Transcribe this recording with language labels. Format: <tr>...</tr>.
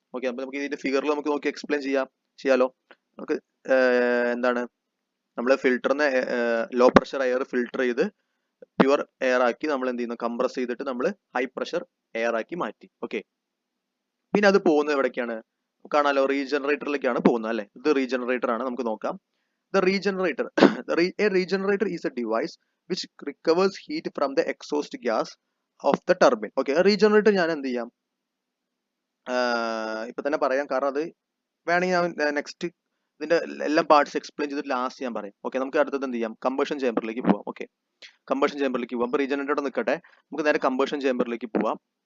<ml>Okay, അപ്പൊ നമുക്ക് ഇതിന്റെ ഫിഗറിൽ നമുക്ക് നോക്കി എക്സ്പ്ലെയിൻ ചെയ്യാലോ. നമുക്ക് എന്താണ് നമ്മൾ ഫിൽറ്ററിന് ലോ പ്രഷർ എയർ ഫിൽറ്റർ ചെയ്ത് പ്യുവർ എയർ ആക്കി നമ്മൾ എന്ത് ചെയ്യുന്നു, കംപ്രസ് ചെയ്തിട്ട് നമ്മൾ ഹൈ പ്രഷർ എയർ ആക്കി മാറ്റി. ഓക്കെ, പിന്നെ അത് പോകുന്നത് എവിടേക്കാണ് കാണാലോ, റീജനറേറ്ററിലേക്കാണ് പോകുന്നത് അല്ലെ. ഇത് റീജനറേറ്റർ ആണ്, നമുക്ക് നോക്കാം.</ml> <en>The regenerator a regenerator is a device which recovers heat from the exhaust gas of the turbine.</en> <ml>Okay, regenerator ഞാൻ എന്ത് ചെയ്യാം, ഇപ്പൊ തന്നെ പറയാം, കാരണം അത് വേണമെങ്കിൽ ഞാൻ നെക്സ്റ്റ് ഇതിന്റെ എല്ലാ പാർട്സ് എക്സ്പ്ലെയിൻ ചെയ്തിട്ട് ലാസ്റ്റ് ഞാൻ പറയും. ഓക്കെ, നമുക്ക് അടുത്തത് എന്ത് ചെയ്യാം, കമ്പഷൻ ചേമ്പറിലേക്ക് പോവാം. ഓക്കെ, കമ്പഷൻ ചേമ്പറിലേക്ക് പോവാം. അപ്പൊ റീജനറേറ്റർ നിൽക്കട്ടെ, നമുക്ക് നേരെ കമ്പഷൻ ചേമ്പറിലേക്ക് പോവാം.</ml>